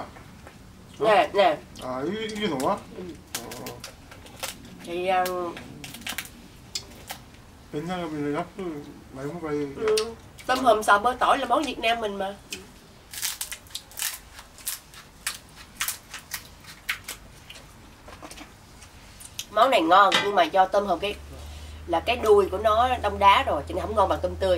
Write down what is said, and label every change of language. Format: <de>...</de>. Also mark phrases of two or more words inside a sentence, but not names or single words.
<vi>Nè, nè.</vi> <ko>아, 이게 나와?</ko> <vi>Thì</vi> <ko>베트남 가면 약도 많이 먹어야</ko> <vi>tôm hùm xào bơ tỏi là món Việt Nam mình mà. Món này ngon nhưng mà do tôm hùm cái đuôi của nó đông đá rồi cho nên không ngon bằng tôm tươi.</vi>